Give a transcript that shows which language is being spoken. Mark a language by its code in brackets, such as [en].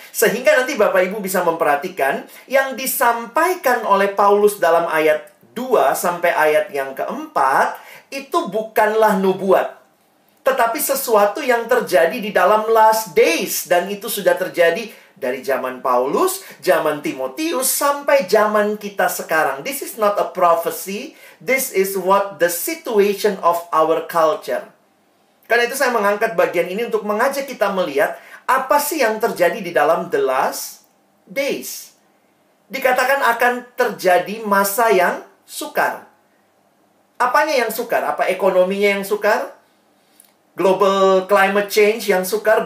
[id] Sehingga nanti Bapak Ibu bisa memperhatikan yang disampaikan oleh Paulus dalam ayat 2 sampai ayat yang keempat itu bukanlah nubuat, tetapi sesuatu yang terjadi di dalam last days. Dan itu sudah terjadi dari zaman Paulus, zaman Timotius, sampai zaman kita sekarang. [en] This is not a prophecy. This is what the situation of our culture. [id] Karena itu saya mengangkat bagian ini untuk mengajak kita melihat apa sih yang terjadi di dalam [en] the last days. [id] Dikatakan akan terjadi masa yang sukar. Apanya yang sukar? Apa ekonominya yang sukar? Global climate change yang sukar?